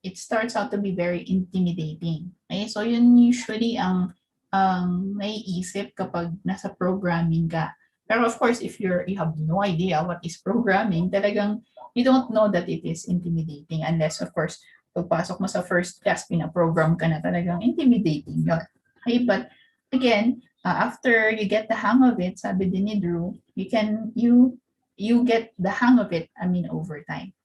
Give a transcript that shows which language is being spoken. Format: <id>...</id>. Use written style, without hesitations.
<en>It starts out to be very intimidating. Okay?</en> <tl>So yun usually ang naiisip kapag nasa programming ka.</tl> <en>Pero of course, if you have no idea what is programming, talagang you don't know that it is intimidating unless, of course,</en> <tl>pagpasok mo sa first class, pina-program ka na talagang</tl> <en>intimidating yun. Okay, but again, after you get the hang of it,</en> <tl>sabi din ni Drew,</tl> <en>you get the hang of it, over time.</en>